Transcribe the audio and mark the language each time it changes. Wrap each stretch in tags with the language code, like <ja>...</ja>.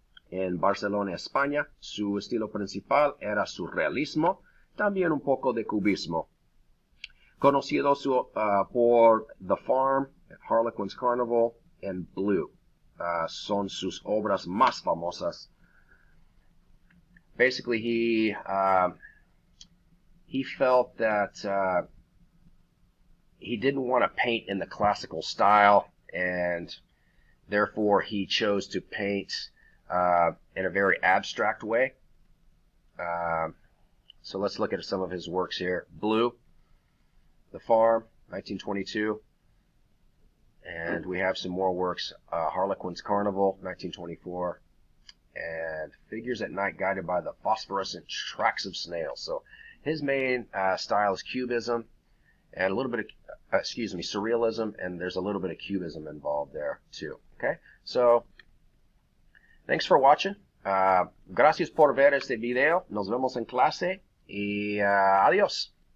<es>En Barcelona, España, su estilo principal era surrealismo, también un poco de cubismo. Conocido por The Farm, Harlequin's Carnival, and Blue. Son sus obras más famosas.</es> <en>Basically, he felt that he didn't want to paint in the classical style, and Therefore, he chose to paint in a very abstract way. So let's look at some of his works here. Blue, The Farm, 1922. And we have some more works. Harlequin's Carnival, 1924. And Figures at Night Guided by the Phosphorescent Tracks of Snails. So his main style is Cubism and a little bit of, surrealism, and there's a little bit of Cubism involved there too. Okay, so thanks for watching.</en> <es>Gracias por ver este video. Nos vemos en clase y adiós.</es>